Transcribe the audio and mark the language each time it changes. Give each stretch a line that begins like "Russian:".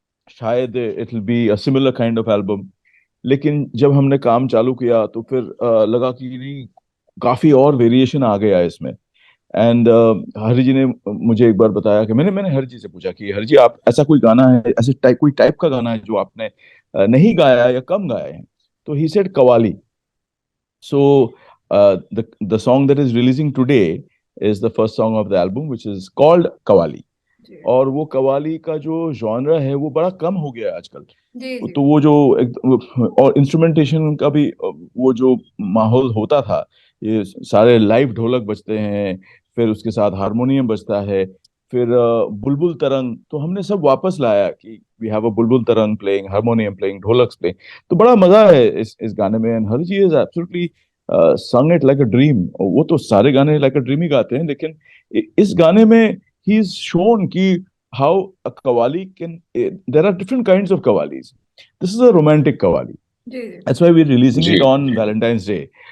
Hindi: शायद
English: it will be a similar kind of album.
Hindi: लेकिन जब हमने काम चालू किया तो फिर लगा कि नहीं, काफी और वेरिएशन आ गया इसमें. एंड हरि जी ने मुझे एक बार बताया कि मैंने हरि जी से पूछा कि हरि जी, आप ऐसा कोई गाना है, ऐसे कोई टाइप का गाना है जो आपने नहीं गाया या कम गाया है? तो
English: he said
Hindi: qawwali.
English: So the song that is releasing today is the first song of the album, which is called qawwali.
Hindi: और वो कवाली का जो जॉनरा है वो बड़ा कम हो गया है आजकल. तो वो जो और इंस्ट्रूमेंटेशन का भी वो जो माहौल होता था, ये सारे लाइव ढोलक बजते हैं, फिर उसके साथ हारमोनियम बजता है, फिर बुलबुल तरंग, तो हमने सब वापस लाया कि
English: We have a bulbul tarang playing, harmonium playing, dholak playing.
Hindi: तो बड़ा मजा है इस गाने में.
English: And her ji is absolutely sung it like a dream.
Hindi: वो तो सारे गाने
English: like a dream
Hindi: ही गाते हैं, लेकिन इस गाने में
English: he is shown कि how a kawali can, there are different kinds of kawalis. This is a romantic kawali. That's why we're releasing it on Valentine's Day.